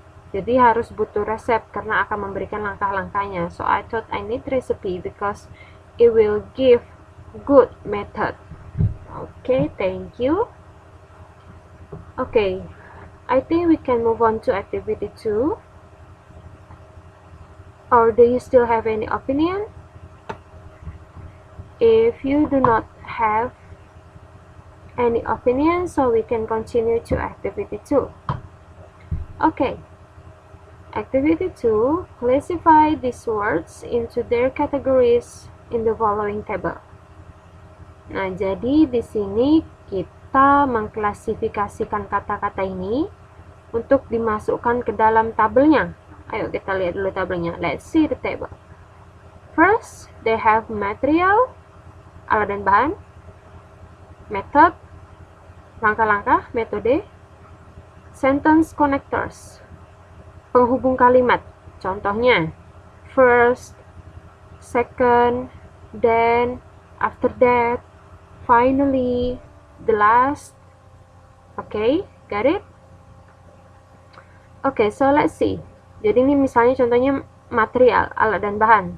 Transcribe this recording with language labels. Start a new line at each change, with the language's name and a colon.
Indonesian: Jadi harus butuh resep karena akan memberikan langkah-langkahnya.
English: So I thought I need recipe because it will give good method. Okay, thank you. Okay, I think we can move on to activity 2. Or do you still have any opinion? If you do not have any opinion, so we can continue to activity 2. Okay. Activity 2, classify these words into their categories in the following table.
Indonesian: Nah, jadi di sini kita mengklasifikasikan kata-kata ini untuk dimasukkan ke dalam tabelnya. Ayo kita lihat dulu tabelnya.
English: Let's see the table. First, they have material,
Indonesian: alat dan bahan,
English: method,
Indonesian: langkah-langkah, metode,
English: sentence connectors,
Indonesian: penghubung kalimat. Contohnya,
English: first, second, then, after that, finally, the last. Okay, got it? Okay, so let's see.
Indonesian: Jadi ini misalnya contohnya material, alat dan bahan.